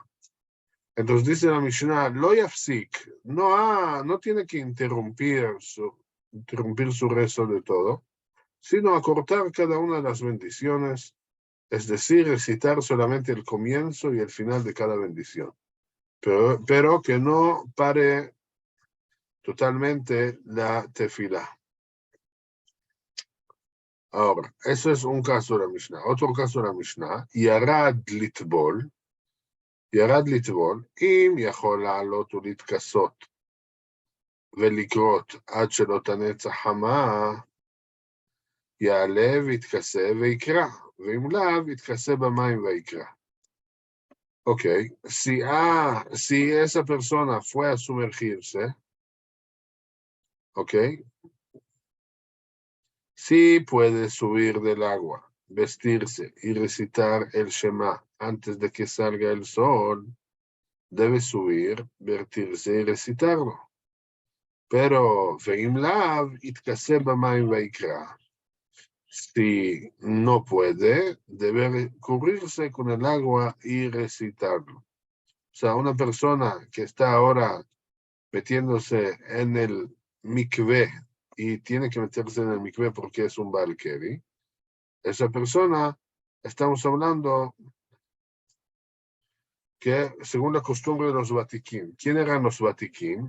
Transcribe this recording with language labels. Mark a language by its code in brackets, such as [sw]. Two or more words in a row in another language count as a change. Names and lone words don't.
[es] Entonces dice la Mishnah, [he] לא יפסיק, [es] no tiene que interrumpir su rezo de todo, sino acortar cada una de las bendiciones, es decir, recitar solamente el comienzo y el final de cada bendición, pero que no pare totalmente la tefilá. Ahora, eso es un caso de la Mishnah. Otro caso de la Mishnah, [he] ירד לטבול, אם יכול לעלות ולהתכסות ולקרות עד שלא תנץ החמה, יעלה ויתכסה ויקרא, ואם לאו, יתכסה במים ויקרא. [es] Ok, si esa persona fue a sumergirse, ok, sí puede subir del agua, vestirse y recitar el Shema antes de que salga el sol, debe subir, vertirse y recitarlo. Pero, [he] ואם לאו, יתכסה במים ויקרא. [es] Si no puede, debe cubrirse con el agua y recitarlo. O sea, una persona que está ahora metiéndose en el mikvé y tiene que meterse en el mikvé porque es un balkeri, esa persona, estamos hablando que según la costumbre de los Vatiquín, ¿quién eran los Vatiquín?